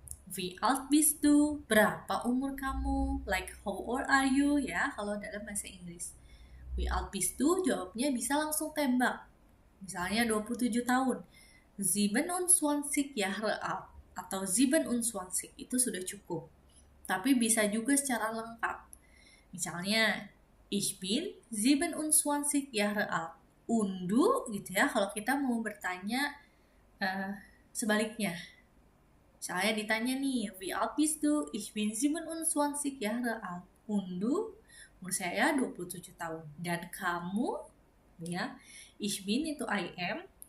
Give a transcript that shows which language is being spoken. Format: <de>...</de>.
<de>Wie alt bist du?</de> <id>Berapa umur kamu?</id> <en>Like how old are you</en> <id>ya kalau dalam bahasa Inggris.</id> <de>Wie alt bist du?</de> <id>Jawabnya bisa langsung tembak. Misalnya 27 tahun. 27</id> <de>Jahre alt</de> <id>atau 27 itu sudah cukup. Tapi bisa juga secara lengkap.</id> <de>Misalnya ich bin 27 Jahre alt.</de> <id>Undu gitu ya kalau kita mau bertanya sebaliknya. Misalnya ditanya nih,</id> <de>wie alt bist du? Ich bin 27 Jahre alt.</de> <id>Undu, umur saya 27 tahun. Dan kamu, ya,</id> <de>ich bin</de> <id>itu I am.</id>